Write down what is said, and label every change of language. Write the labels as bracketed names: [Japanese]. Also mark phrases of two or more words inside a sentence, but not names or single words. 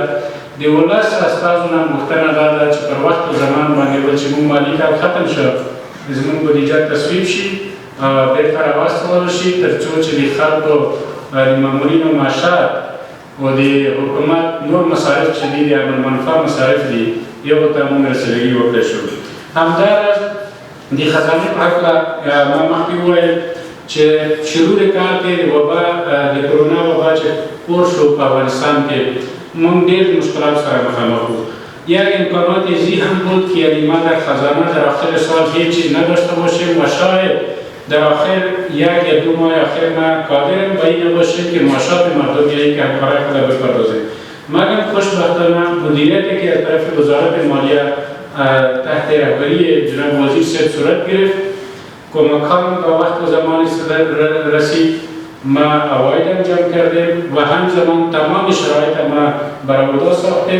[Pashto] د ولس استازو نه غوښتنه دا ده چې پر وخت او زمان باندې ول چې موږ مالي کال ختم شو، زموږ بودیجه تصویب شي، بېرته راواستول شي، تر څو چې د خلکو د مامورینو معاشات او د حکومت نور مصارف چې دي د عمل منفعه مصارف دي یو ته موږ رسېدګي وکړی شو. همداراز د خزانې په هکله ما مخکې وویل چې شروع د کال کې د وبا د کرونا وبا چې خپور شو په افغانستان کې موږ ډېر مشکلات سره مخامخ وو. [Persian] یک امکانات ذی هم بود که یعنی ما در خزانه در آخر سال هیچ چیز نداشته باشیم و شاید در آخر 1 یا 2 ماه آخر ما قادریم به این نباشیم که معاشات مردم یا اینکه همکارای خود بپردازیم. مگر خوشبختانه مدیریتی که از طرف وزارت مالیه تحت رهبری جناب وزیر صاحب صورت گرفت، کمکان به وقت و زمانی رسید، ما عواید انجام کردیم و همزمان تمام شرایط ما برآورده ساختیم.